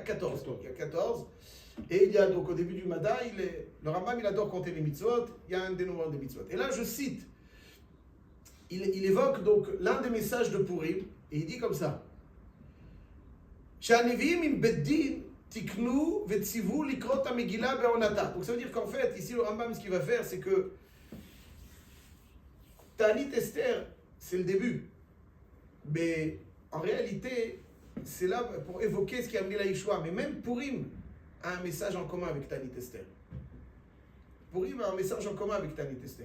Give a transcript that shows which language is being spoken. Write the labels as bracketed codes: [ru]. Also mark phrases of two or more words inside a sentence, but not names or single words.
[fr] 14. Il y a 14. Et il y a donc au début du Mada, le Rambam, il adore compter les mitzvot. Il y a un dénombrement des mitzvot. Et là, je cite. Il évoque donc l'un des messages de Purim, et il dit comme ça. [he] ושאר נביאים עם בית דינו תקנו וצוו לקרות המגילה בעונתה. [fr] Donc ça veut dire qu'en fait, ici le Rambam, ce qu'il va faire, c'est que Ta'anit Esther, c'est le début. Mais en réalité, c'est là pour évoquer ce qui a amené la Yeshua. Mais même Purim a un message en commun avec Ta'anit Esther. Purim a un message en commun avec Ta'anit Esther.